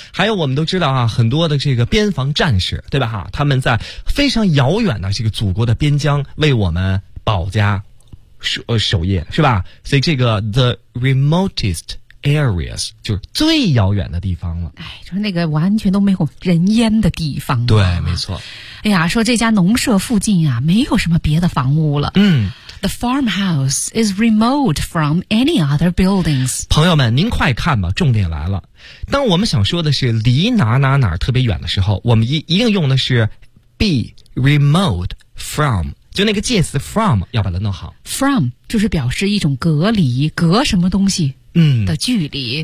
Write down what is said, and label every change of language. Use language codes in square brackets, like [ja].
[zh] 还有我们都知道啊，很多的这个边防战士，对吧？哈，他们在非常遥远的这个祖国的边疆为我们保家守夜，是吧？所以这个 the remotest areas， 就是最遥远的地方了。哎，就是那个完全都没有人烟的地方。对，没错。哎呀，说这家农舍附近啊，没有什么别的房屋了。嗯。 [en] The farmhouse is remote from any other buildings. [zh] 朋友们，您快看吧，重点来了。当我们想说的是离哪哪哪特别远的时候，我们一定用的是 be remote from， 就那个介词 from 要把它弄好。 From 就是表示一种隔离，隔什么东西的距离，